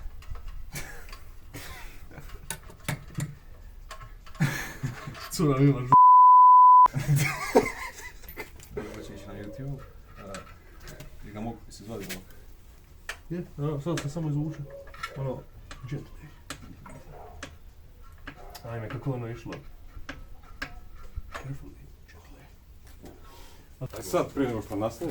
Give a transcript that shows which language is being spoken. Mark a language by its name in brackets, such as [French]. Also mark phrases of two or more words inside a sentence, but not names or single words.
[Croatian] Cura ima ž***. Ovo će ići na YouTube. I ga mogu se zvati ovako. Je, sad se samo izvuče. Ono, gently. Ajme, kako ono išlo. [English] Carefully, gently. [Croatian] A sad prije nego što nastavimo.